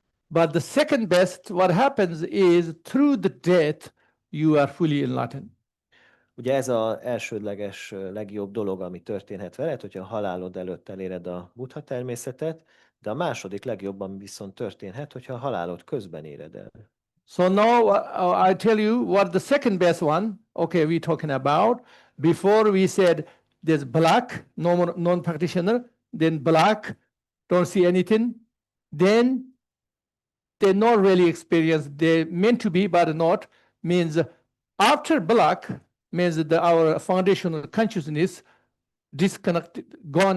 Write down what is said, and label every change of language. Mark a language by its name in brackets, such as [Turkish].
[English] But the second best, what happens is through the death, you are fully enlightened. [Hungarian] Ugye ez az elsődleges legjobb dolog, ami történhet veled, hogyha a halálod előtt eléred a buddha természetet, de a második legjobb, ami viszont történhet, hogyha a halálod közben éred el. [English] So now I tell you what the second best one, okay, we're talking about. Before we said there's black, non-practitioner, then black, don't see anything. Then they're not really experienced. They're meant to be, but not. Means after black, means that our foundational consciousness disconnected, gone.